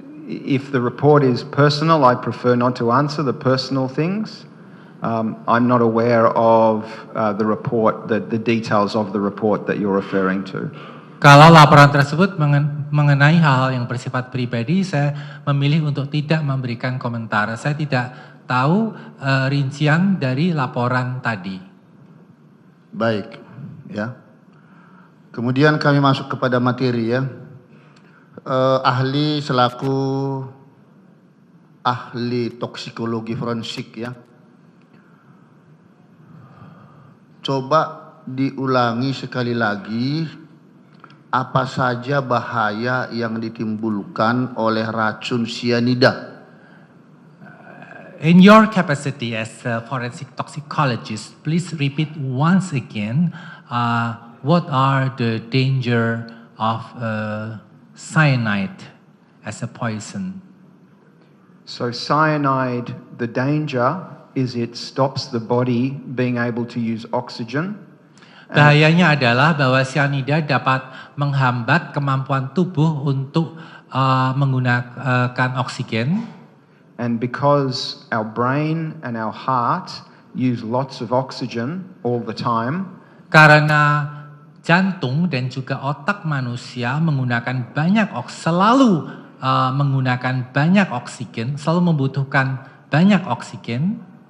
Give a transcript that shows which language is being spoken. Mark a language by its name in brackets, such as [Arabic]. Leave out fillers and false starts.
[English] If the report is personal, I prefer not to answer the personal things. I'm not aware of the report, the details of the report that you're referring to. [Indonesian] Kalau laporan tersebut mengenai hal-hal yang bersifat pribadi, saya memilih untuk tidak memberikan komentar. Saya tidak tahu rincian dari laporan tadi. Baik, ya. Kemudian kami masuk kepada materi ya. Ahli selaku ahli toksikologi forensik ya. Coba diulangi sekali lagi apa saja bahaya yang ditimbulkan oleh racun sianida. [English] In your capacity as a forensic toxicologist, please repeat once again what are the danger of cyanide as a poison. So cyanide, the danger is it stops the body being able to use oxygen. [Indonesian] Bahayanya adalah bahwa cyanida dapat menghambat kemampuan tubuh untuk menggunakan oksigen. [English] And because our brain and our heart use lots of oxygen all the time, [Indonesian] Karena jantung dan juga otak manusia menggunakan selalu menggunakan banyak oksigen, selalu membutuhkan banyak oksigen.